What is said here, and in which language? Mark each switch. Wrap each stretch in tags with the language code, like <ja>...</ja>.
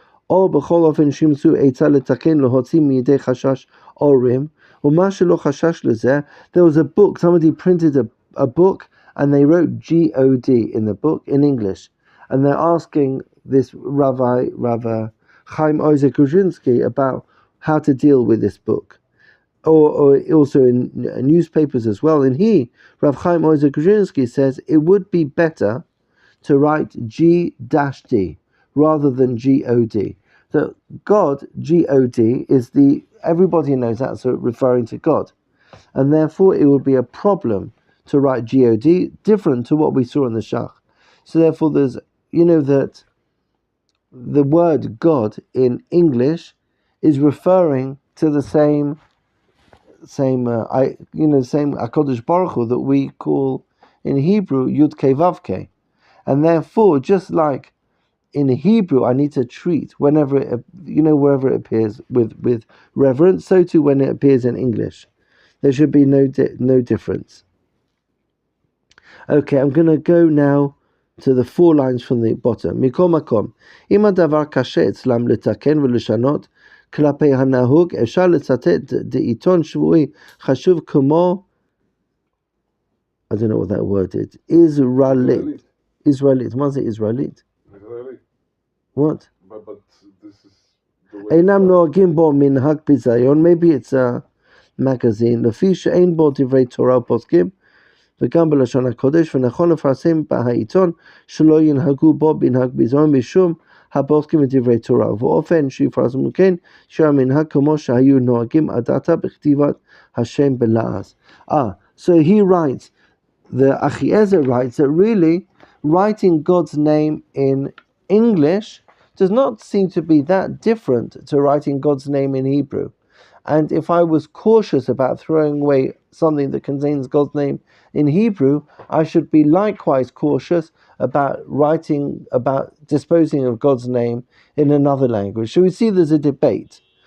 <he>או בכל אופן שימצאו עצה לתקן להוציא מידי חשש אורים, ומה שלא חשש לזה,</he> <en>there was a book, somebody printed a book and they wrote G-O-D in the book in English, and they're asking this Rabbi Chaim Ozer Grudzinski about how to deal with this book, or also in newspapers as well. And Rav Chaim Ozer Grudzinski says it would be better to write G-D rather than G-O-D. So God, G-O-D, is everybody knows that's referring to God, and therefore it would be a problem to write G-O-D, different to what we saw in the Shach. So therefore there's, that the word God in English is referring to the same HaKadosh Baruch Hu that we call in Hebrew Yud Kei Vav Kei, and therefore just like in Hebrew I need to treat wherever it appears with reverence, so too when it appears in English there should be no difference. Okay, I'm going to go now to the 4 lines from the bottom.</en> <he>Mikol makom, אם הדבר קשה אצלם לתקן ולשנות כלפי הנהוג, אפשר לצטט דעיתון שבועי חשוב כמו,</he> <en>I don't know what that word is, Israelite. What is it, Israelite? What? But this is the way</en> <he>אינם נוהגים בו מנהג ביזיון,</he> <en>maybe it's a magazine,</en> <he>לפי שאין בו דברי תורה ופוסקים, וגם בלשון הקודש, ונכון לפרסם בעיתון שלא ינהגו בו מנהג ביזיון משום הפוסקים את דברי תורה, ובאופן שיפרסמו כן, שהמנהג כמו שהיו נוהגים עד עתה בכתיבת השם בלעז.</he> <en>So he writes, the Achiezer writes that really writing God's name in English does not seem to be that different to writing God's name in Hebrew. And if I was cautious about throwing away something that contains God's name in Hebrew, I should be likewise cautious about disposing of God's name in another language. So we see there's a debate.</en>